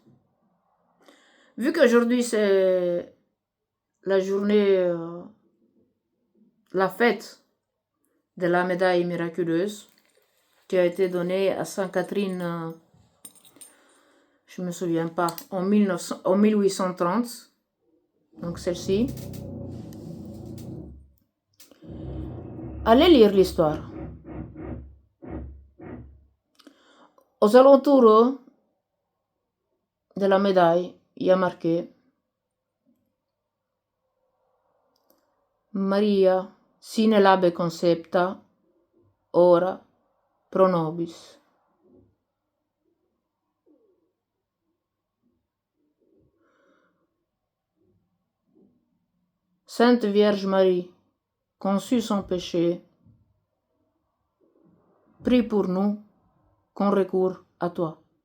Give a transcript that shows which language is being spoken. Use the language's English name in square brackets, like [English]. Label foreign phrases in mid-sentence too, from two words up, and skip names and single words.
[French] Vu qu'aujourd'hui c'est la journée, la fête de la médaille miraculeuse qui a été donnée à Sainte Catherine, je ne me souviens pas, en 1830, donc celle-ci. Allez lire l'histoire. Aux alentours de la médaille, il y a marqué [Latin] Maria sine labe concepta, ora pro nobis. [French] Sainte Vierge Marie, conçue sans péché, prie pour nous qu'on recourt à toi.